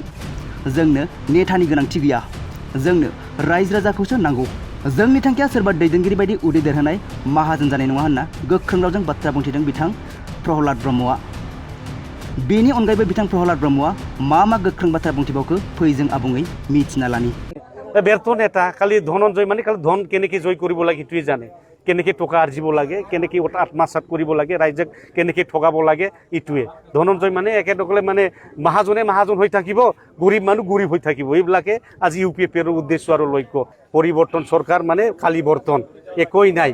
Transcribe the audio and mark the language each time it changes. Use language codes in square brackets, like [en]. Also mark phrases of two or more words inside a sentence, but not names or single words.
[brx] जोंनो नेतानि गोनांथि गैया, जोंनो रायजो राजाखौसो नांगौ। जोंनि थांखिया सोरबा दैदेनगिरि बायदि उदै देरहोनाय माहाजोन जानाय नङा होनना गोख्रों रावजों बाथ्रा बुंथिदों बिथां प्रहलाद ब्रह्मआ। बेनि अनगायैबो बिथां प्रहलाद ब्रह्मआ मा गोख्रों बाथ्रा बुंथिबावखो फै जों आबुङै मिथिना लानि। [as] ব্যর্থ নেতা খালি ধনঞ্জয় মানে খালি ধন কেনেকৈ জয় কৰিব লাগে সেইটোৱে জানে। কেনেকৈ টকা আৰ্জিব লাগে, কেনেকৈ আত্মসাৎ কৰিব লাগে, ৰাইজক কেনেকৈ ঠগাব লাগে এইটোৱে। ধনঞ্জয় মানে একেদৰে মানে মাহাজনে মাহাজন হৈ থাকিব, গৰীব মানুহ গৰীব হৈ থাকিব। এইবিলাকে আজি ইউপিএফৰ উদ্দেশ্য আৰু লক্ষ্য। পৰিৱৰ্তন চৰকাৰ মানে খালি বৰ্তন, একোই নাই।